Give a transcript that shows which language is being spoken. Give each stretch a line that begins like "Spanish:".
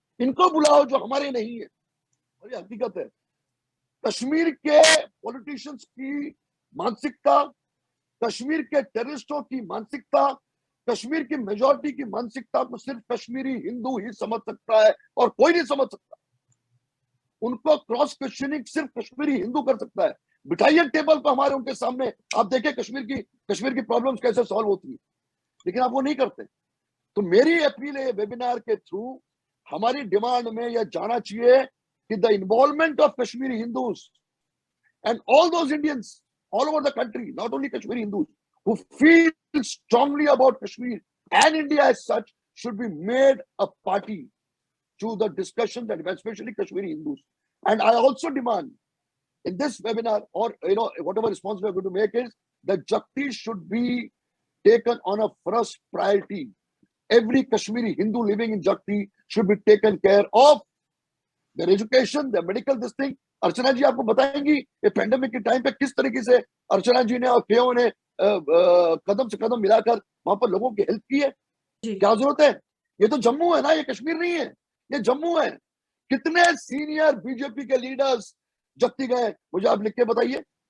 Hindi: इनको बुलाओ जो हमारे नहीं है. और ये हकीकत है. कश्मीर के पॉलिटिशियंस की मानसिकता, कश्मीर के टेररिस्टों की मानसिकता, कश्मीर की मेजॉरिटी की मानसिकता को सिर्फ कश्मीरी हिंदू ही समझ सकता है और कोई नहीं समझ सकता. उनको क्रॉस क्वेश्चनिंग सिर्फ कश्मीरी हिंदू कर सकता है. बिठाइए टेबल पर हमारे उनके सामने, आप देखें कश्मीर की प्रॉब्लम्स कैसे सॉल्व होती है. लेकिन आप वो नहीं करते. तो मेरी अपील है वेबिनार के थ्रू, हमारी डिमांड में यह जाना चाहिए कि
English: The involvement of Kashmiri Hindus and all those Indians all over the country, not only Kashmiri Hindus, who feel strongly about Kashmir and India as such, should be made a party to the discussion, that especially Kashmiri Hindus. And I also demand in this webinar, or whatever response we are going to make, is that Jakti should be taken on a first priority. Every Kashmiri Hindu living in Jakti should be taken care of. Their education, their medical, this thing.
Hindi: अर्चना जी आपको बताएंगी ये pandemic के time पे किस तरीके से अर्चना जी ने और केओ ने कदम से कदम मिलाकर वहां पर लोगों की हेल्प की है. क्या जरूरत है? ये तो जम्मू है ना, ये कश्मीर नहीं है, ये जम्मू है. कितने सीनियर बीजेपी के लीडर्स जक्ति गए, मुझे आप लिख के बताइए.